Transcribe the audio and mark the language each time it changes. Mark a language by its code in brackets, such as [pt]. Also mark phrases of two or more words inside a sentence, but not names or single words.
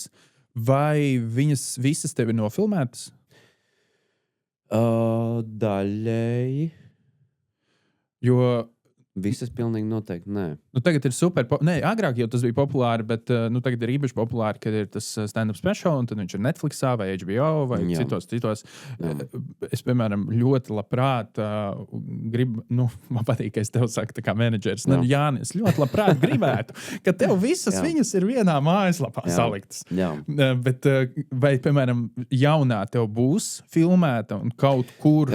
[lv] Vai viņas visas tev ir nofilmētas? Daļēji. Jo visas pilnīgi noteikti nē. Tagad ir super. Nē, agrāk jau tas bija populāri, bet tagad ir īpaši populāri, kad ir tas [en] stand-up special, [lv] un tad viņš ir Netflixā vai HBO vai citos. Es, piemēram, ļoti labprāt gribu, man patīk, ka es tev saku tā kā menedžeris. Jāni, es ļoti labprāt gribētu, ka tev visas viņas ir vienā mājaslapā saliktas. Bet vai, piemēram, jaunā tev būs filmēta un kaut kur?